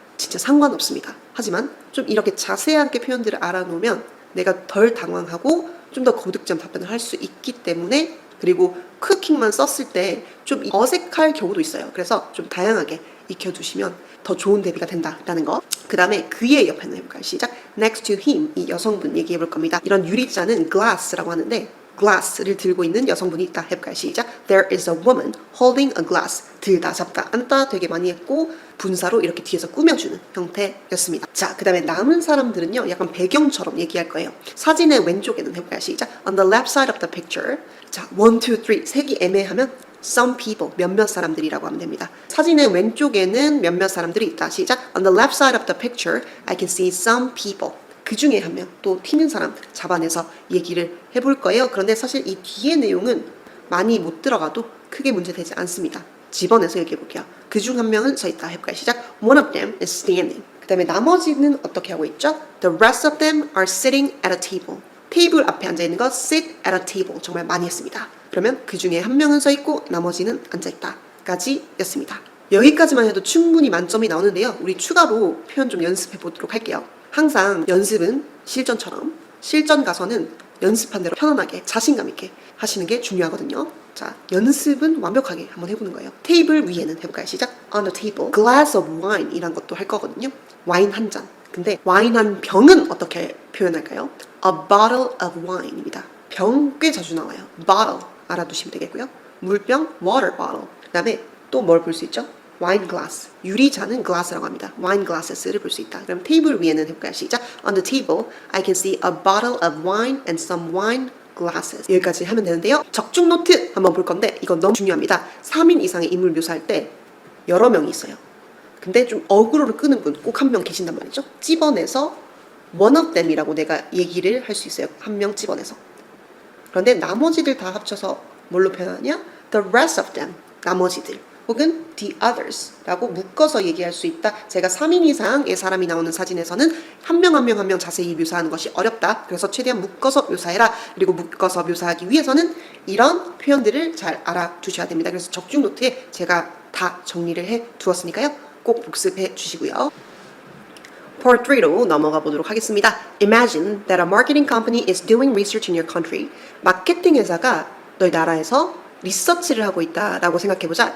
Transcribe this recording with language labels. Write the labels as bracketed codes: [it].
[ko] 진짜 상관없습니다. 하지만 좀 이렇게 자세하게 표현들을 알아놓으면 내가 덜 당황하고 좀 더 거듭점 답변을 할 수 있기 때문에 그리고 쿠킹만 썼을 때 좀 어색할 경우도 있어요. 그래서 좀 다양하게 익혀두시면 더 좋은 대비가 된다라는 거. 그 다음에 그의 옆에는 해볼까요? 시작. [en] Next to him. [ko] 이 여성분 얘기해 볼 겁니다. 이런 유리잔은 glass라고 하는데 glass를 들고 있는 여성분이 있다 해볼까요? 시작. [en] There is a woman holding a glass. [ko] 들다, 잡다, 앉다 되게 많이 했고 분사로 이렇게 뒤에서 꾸며주는 형태였습니다. 자, 그 다음에 남은 사람들은요 약간 배경처럼 얘기할 거예요. 사진의 왼쪽에는 해볼까요? 시작. [en] On the left side of the picture. [ko] 자, 1, 2, 3 색이 애매하면 [en] some people, [ko] 몇몇 사람들이라고 하면 됩니다. 사진의 왼쪽에는 몇몇 사람들이 있다. 시작. [en] On the left side of the picture, I can see some people. [ko] 그 중에 한 명, 또 튀는 사람 잡아내서 얘기를 해볼 거예요. 그런데 사실 이 뒤의 내용은 많이 못 들어가도 크게 문제되지 않습니다. 집어내서 얘기해 볼게요. 그 중 한 명은 서 있다 해볼까요? [en] 시작. One of them is standing. [ko] 그 다음에 나머지는 어떻게 하고 있죠? [en] The rest of them are sitting at a table. [ko] 테이블 앞에 앉아있는 거 [en] sit at a table [ko] 정말 많이 했습니다. 그러면 그 중에 한 명은 서 있고 나머지는 앉아있다 까지 였습니다. 여기까지만 해도 충분히 만점이 나오는데요. 우리 추가로 표현 좀 연습해 보도록 할게요. 항상 연습은 실전처럼 실전 가서는 연습한 대로 편안하게 자신감 있게 하시는 게 중요하거든요. 자, 연습은 완벽하게 한번 해보는 거예요. 테이블 위에는 해볼까요? 시작. [en] On the table, glass of wine [ko] 이란 것도 할 거거든요. 와인 한 잔. 근데 와인 한 병은 어떻게 표현할까요? [en] A bottle of wine입니다. [ko] 병 꽤 자주 나와요. Bottle 알아두시면 되겠고요. [en] 물병, water bottle. [ko] 그 다음에 또 뭘 볼 수 있죠? 와인 글라스. 유리잔은 glass라고 합니다. 와인 글라스를 볼 수 있다. 그럼 테이블 위에는 해볼까요? 시작. [en] On the table, I can see a bottle of wine and some wine glasses. [ko] 여기까지 하면 되는데요. 적중 노트 한번 볼 건데 이건 너무 중요합니다. 3인 이상의 인물 묘사할 때 여러 명이 있어요. 근데 좀 어그로를 끄는 분 꼭 한 명 계신단 말이죠. 찝어내서 [en] one of them [ko] 이라고 내가 얘기를 할 수 있어요. 한 명 찝어내서. 그런데 나머지들 다 합쳐서 뭘로 표현하냐? [en] The rest of them. 나머지들. [ko] 혹은 [en] the others [ko] 라고 묶어서 얘기할 수 있다. 제가 3인 이상의 사람이 나오는 사진에서는 한 명 한 명 한 명 자세히 묘사하는 것이 어렵다. 그래서 최대한 묶어서 묘사해라. 그리고 묶어서 묘사하기 위해서는 이런 표현들을 잘 알아두셔야 됩니다. 그래서 적중 노트에 제가 다 정리를 해 두었으니까요. 꼭 복습해 주시고요. Part 3로 넘어가 보도록 하겠습니다. [en] Imagine that a marketing company is doing research in your country. [ko] 마케팅 회사가 너희 나라에서 리서치를 하고 있다라고 생각해보자.